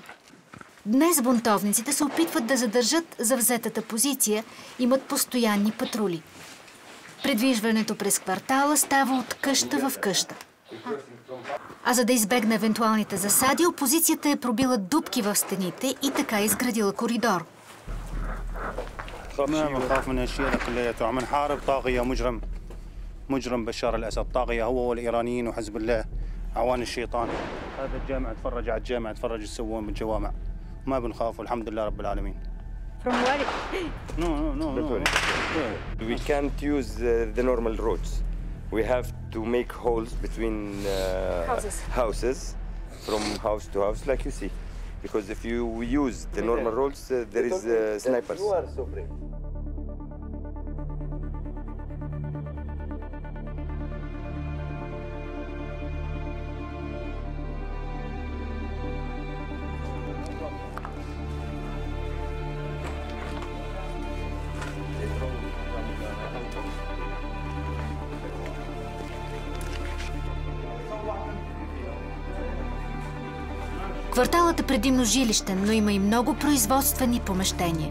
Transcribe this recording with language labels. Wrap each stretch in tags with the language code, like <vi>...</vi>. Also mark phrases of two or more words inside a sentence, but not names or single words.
<bg>Днес бунтовниците се опитват да задържат завзетата позиция, имат постоянни патрули. Придвижването през квартала става от къща в къща. А за да избегне евентуалните засади, опозицията е пробила дупки в стените и така изградила коридор.</bg> <ar>ما نخاف من هالشيء كلياته عم نحارب طاغية مجرم بشار الأسد طاغية هو والإيرانيين وحزب الله أعوان الشيطان هذا الجامع تفرج على الجامع تفرج يسوون بالجوامع ما بنخاف والحمد لله رب العالمين.</ar> <en>From where? No. We can't use the normal roads. We have to make holes between houses from house to house like you see. Because if you use the normal roads, there is snipers.</en> <bg>Кварталът е предимно жилищен, но има и много производствени помещения.</bg>